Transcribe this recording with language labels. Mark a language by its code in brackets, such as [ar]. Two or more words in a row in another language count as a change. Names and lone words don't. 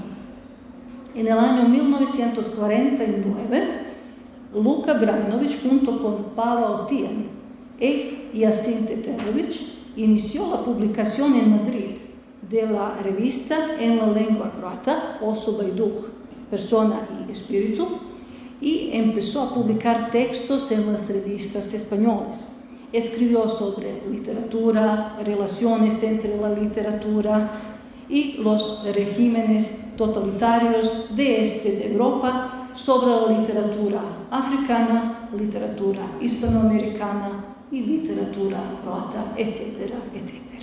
[es] En el año 1949, Luka Brajnović, junto con Pavao Tijan y Jacinte Terović, inició la publicación en Madrid de la revista en la lengua croata Osoba i duh, Persona y Espíritu, y empezó a publicar textos en las revistas españolas. Escribió sobre literatura, relaciones entre la literatura y los regímenes totalitarios de este de Europa, sobre la literatura africana, literatura hispanoamericana y literatura croata, etcétera, etcétera.